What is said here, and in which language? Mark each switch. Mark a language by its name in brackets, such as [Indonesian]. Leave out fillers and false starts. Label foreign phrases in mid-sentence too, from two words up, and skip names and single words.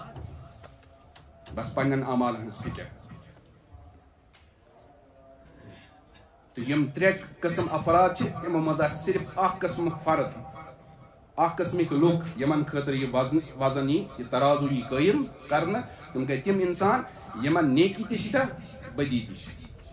[Kashmiri] بس پنن اعمال ہنس فکر تو یم 3 قسم افراد تمو مز صرف اخ قسم فرد اخ قسمک لوک یمن خاطر یہ وزن یہ ترازو یہ قائم کرنا تم گئی تم انسان یمن نیکی تہ بدی تہ